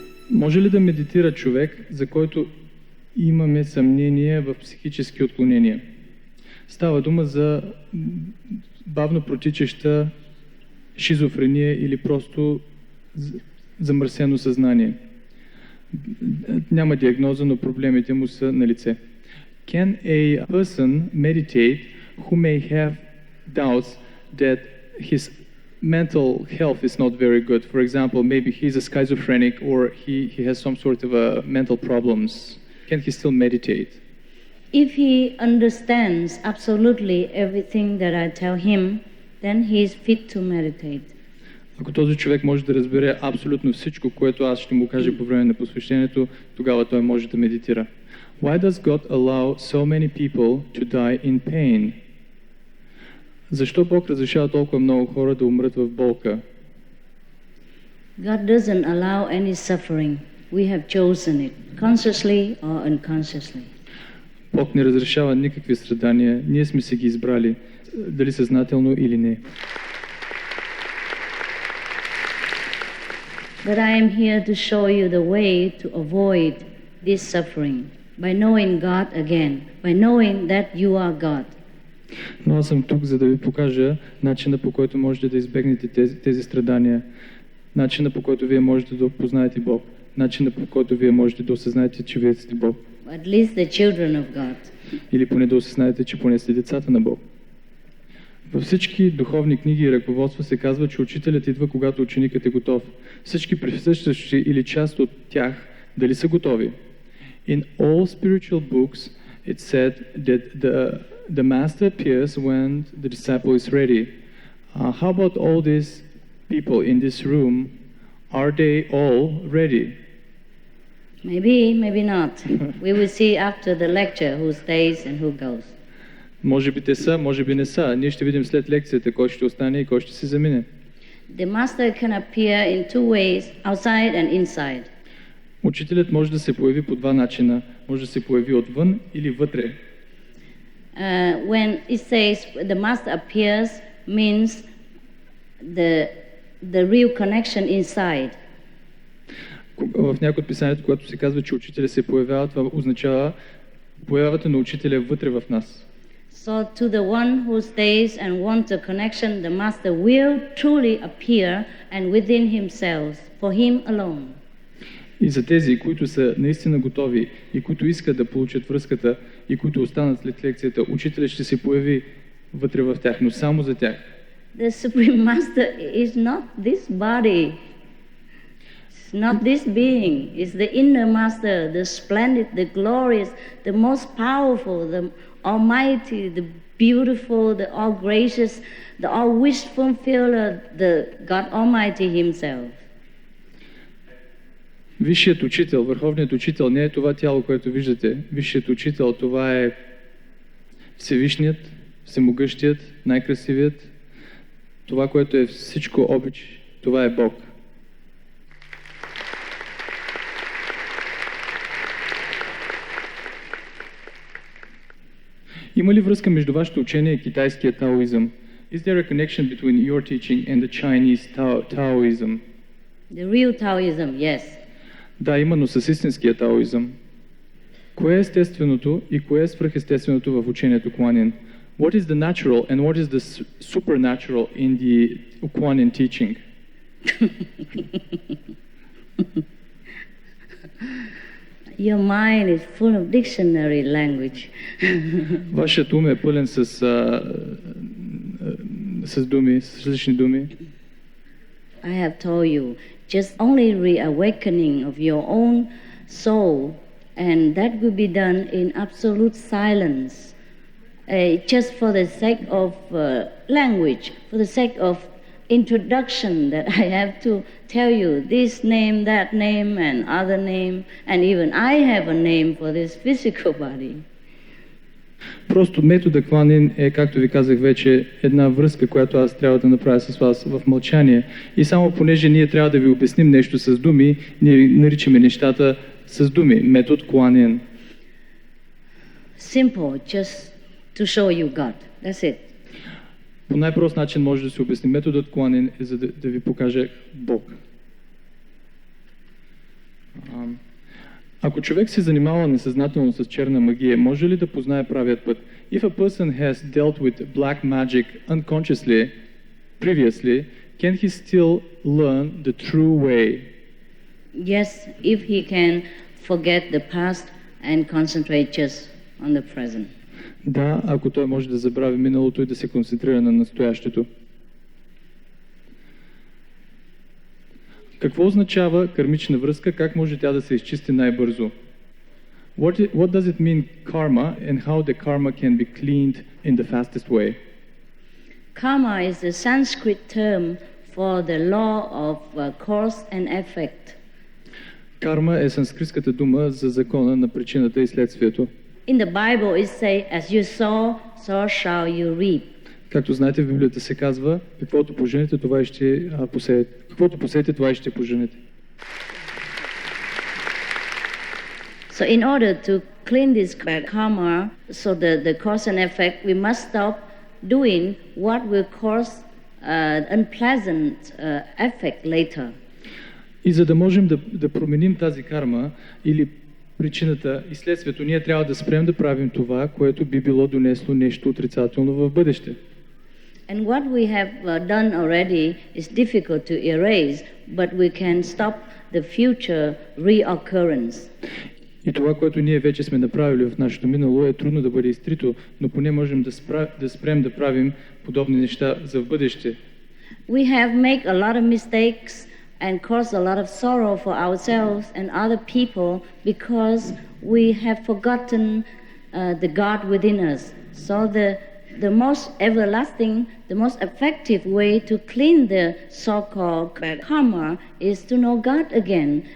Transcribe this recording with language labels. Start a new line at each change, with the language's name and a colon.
Bulgarian: Може ли да медитира човек, за който имаме съмнение в психически отклонения? Става дума за бавно протичаща шизофрения или просто замърсено съзнание. Няма диагноза, но проблемите му са на лице.
English: Can a person meditate who may have doubts that his mental health is not very good? For example, maybe he's a schizophrenic or he has some sort of mental problems. Can he still meditate? If he understands absolutely everything that I tell him, then he is fit to meditate.
Bulgarian: Ако този човек може да разбере абсолютно всичко, което аз ще му кажа по време на посвещението, тогава той може да медитира.
English: Why does God allow so many people to die in pain?
Bulgarian: Защо Бог разрешава толкова много хора да умрат в болка?
English: God doesn't allow any suffering. We have chosen it, consciously or unconsciously.
Bulgarian: Бог не разрешава никакви страдания. Ние сме си ги избрали, дали съзнателно или не.
English: But I am here to show you the way to avoid this suffering by knowing God again, by knowing that you are God.
Bulgarian: Но аз съм тук, за да ви покажа начина, по който можете да избегнете тези страдания, начина, по който вие можете да опознаете Бог, начина, по който вие можете да осъзнаете, че вие сте Бог.
English: At least the children of God.
Bulgarian: Или поне да осъзнаете, че поне сте децата на Бог. Във всички духовни книги и ръководства се казва, че учителят идва, когато ученикът е готов. Всички присъстващи или част от тях дали са готови?
English: In all spiritual books it said that the master appears when the disciple is ready. How about all these people in this room? Are they all ready? Maybe, maybe not. We will see after the lecture who stays and who goes.
Bulgarian: Може би те са, може би не са. Ние ще видим след лекцията кой ще остане и кой ще се замине.
English: The master can appear in two ways, outside and inside.
Bulgarian: Учителят може да се появи по два начина. Може да се появи отвън или вътре.
English: When it says the master appears means the real connection inside.
Bulgarian: В някои от писанието, когато се казва, че учителя се появява, това означава появата на учителя вътре в нас.
English: So to the one who stays and wants a connection, the master will truly appear and within himself, for him alone.
Bulgarian: И за тези, които са наистина готови и които искат да получат връзката и които останат след лекцията, учителят ще се появи вътре в тях, но само за тях.
English: The Supreme Master is not this body. It's not this being. It's the inner Master, the splendid, the glorious, the most powerful, the almighty, the beautiful, the all gracious, the all wish fulfiller, the God Almighty Himself.
Bulgarian: Висшият учител, върховният учител не е това тяло, което виждате. Висшият учител, това е Всевишният, Всемогъщият, най-красивият. Това, което е всичко обич, това е Бог. Има ли връзка между вашето учение и китайския таоизъм?
English: Is there a connection between your teaching and the Chinese Taoism? The real Taoism, yes.
Bulgarian: Да, именно с истинския таоизъм. Кое е естественото и кое е свръхестественото в учението Kuan-Yin?
English: What is the natural and what is the supernatural in the Kuan-Yin teaching? Your mind is full of dictionary language.
Bulgarian: Вашият ум е пълен с с думи, с различни думи.
English: I have told you, just only reawakening of your own soul, and that will be done in absolute silence, just for the sake of language, for the sake of introduction, that I have to tell you this name, that name, and other name, and even I have a name for this physical body.
Bulgarian: Просто метода Кванин е, както ви казах вече, една връзка, която аз трябва да направя с вас в мълчание. И само понеже ние трябва да ви обясним нещо с думи, ние наричаме нещата с думи. Метод Кванин.
English: Simple, just to show you God. That's it.
Bulgarian: По най-прост начин може да се обясни. Методът Кванин е за да ви покаже Бог. Ако човек се занимава несъзнателно с черна магия, може ли да познае правият път?
English: If a person has dealt with black magic unconsciously, previously, can he still learn the true way? Yes, if he can forget the past and concentrate just on the present.
Bulgarian: Да, ако той може да забрави миналото и да се концентрира на настоящето. Какво означава кармична връзка? Как може тя да се изчисти най-бързо?
English: What does it mean karma and how the karma can be cleaned in the fastest way? Karma is a Sanskrit term for the law of cause and effect.
Bulgarian: Карма е санскритската дума за закона на причината и следствието.
English: In the Bible it says, as you sow, so shall you reap.
Bulgarian: Както знаете, в Библията се казва, каквото поженете, това и ще посеете. Каквото посеете, това и ще поженете.
English: So in order to clean this karma, so the cause and effect, we must stop doing what will cause unpleasant effect later.
Bulgarian: И за да можем да променим тази карма или причината и следствието, ние трябва да спрем да правим това, което би било донесло нещо отрицателно в бъдеще.
English: And what we have done already is difficult to erase, but we can stop the future reoccurrence.
Bulgarian: И това, което ние вече сме направили в нашето минало, е трудно да бъде изтрито, но поне можем да спрем да правим подобни неща за в бъдеще.
English: We have made a lot of mistakes and caused a lot of sorrow for ourselves and other people because we have forgotten the God within us. So the most everlasting, the most effective way to clean the so-called karma is to know God again.